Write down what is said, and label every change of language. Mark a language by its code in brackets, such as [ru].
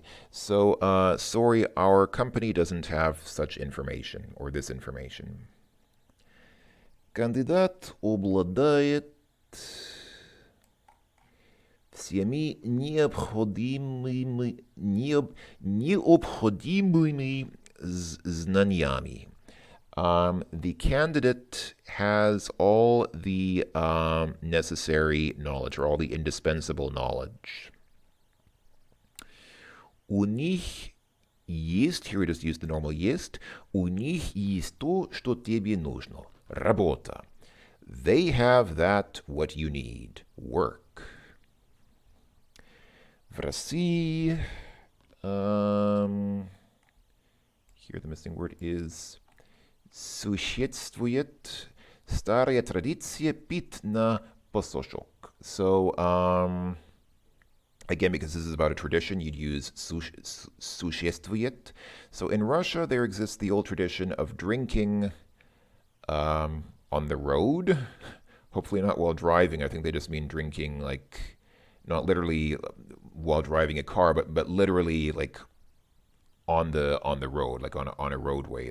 [en] So, sorry, our company doesn't have such information or this information. [ru] Кандидат обладает всеми необходимыми знаниями. [en] The candidate has all the necessary knowledge or all the indispensable knowledge. [ru] У них есть, [en] here we just use the normal [ru] есть, у них есть то, что тебе нужно. Работа. [en] They have that what you need. Work. [ru] В России, [en] here the missing word is [ru] существует старая традиция пить на посошок. [en] So, again, because this is about a tradition, you'd use существует. So in Russia, there exists the old tradition of drinking on the road. Hopefully not while driving. I think they just mean drinking, like, not literally while driving a car, but literally like on the road, like on a roadway.